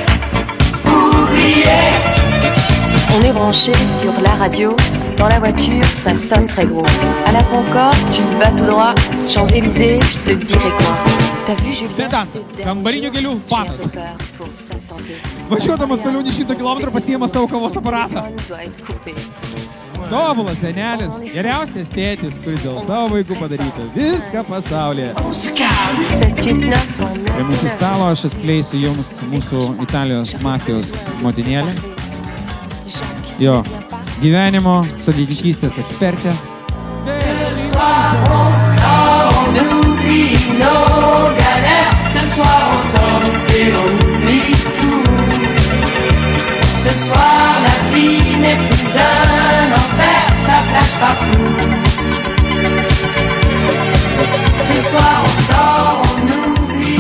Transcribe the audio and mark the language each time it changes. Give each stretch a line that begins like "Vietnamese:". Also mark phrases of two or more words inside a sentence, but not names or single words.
French: On est branché sur la radio. Dans la voiture, ça sonne très gros. À la Concorde, tu vas tout droit. Champs-Élysées, je te dirai quoi. T'as vu Julien?
Lithuanian: Bedantas, kambarinių gėlių fanas. Važiuodamas toliau 100 km pasiima savo kavos aparatą. Tobulas senelis, geriausias tėtis, kuris dėl savo vaikų padarytų viską pasaulyje. Prie mūsų stalo aš atskleisiu jums mūsų Italijos mafijos motinėlę. Jo, gyvenimo sodininkystės ekspertė.
French: Ce soir, la vie n'est plus un enfer, ça flash partout. Ce soir, on sort, on oublie.